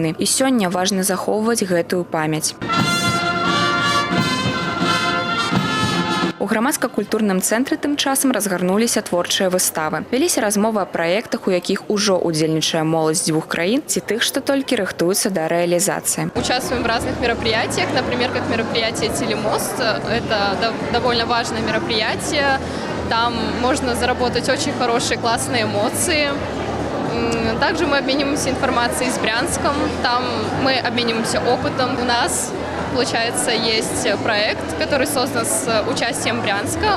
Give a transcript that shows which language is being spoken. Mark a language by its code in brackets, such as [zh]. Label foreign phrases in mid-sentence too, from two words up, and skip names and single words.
[be] І сёння важна захоўваць гэтую памяць. У грамадска-культурным цэнтры тым часам разгарнуліся творчыя выставы. Вяліся размовы аб праектах, у якіх ужо удзельнічае моладзь дзвюх краін, ці тых, што толькі рыхтуюцца да реализации. [ru] Участвуем в разных мероприятиях, например, как мероприятие «Телемост». Это довольно важное мероприятие. Там можно заработать очень хорошие, классные эмоции. Также мы обмениваемся информацией с Брянском. Там мы обмениваемся опытом. У нас, получается, есть проект, который создан с участием Брянска.